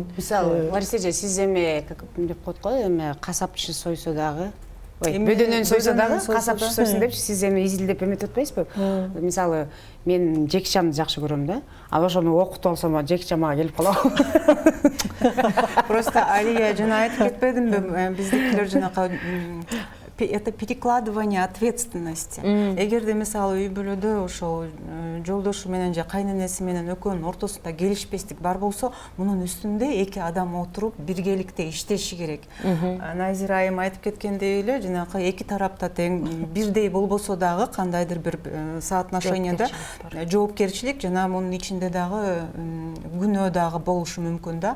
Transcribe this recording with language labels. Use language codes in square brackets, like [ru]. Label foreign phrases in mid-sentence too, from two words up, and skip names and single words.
[ky] Мисалы, Лариса эже, сиз эми деп коет го, эми касапчы сойсо дагы, бөдөнөн сойсо дагы касапчы сойсун депчи, сиз эми изилдеп эметип атпайсызбы? Мисалы, мен жекчамды жакшы көрөм да. Ал ошону окутуп алсам, жекча мага келип калабы. Просто Алия жана айтып кетпедимби, биздикилер жанакы [ru] это перекладывание ответственности. [ky] Эгерде мисалы үй бүлөдө ошол жолдошу менен же кайненеси менен экөөнүн ортосунда келишпестик бар болсо, мунун үстүндө эки адам отуруп биргеликте иштеши керек. Назира айым айтып кеткендей эле, жанакы эки тарапта тең бирдей болбосо дагы кандайдыр бир соотношениеде жоопкерчилик жана мунун ичинде дагы күнөө дагы болушу мүмкүн да.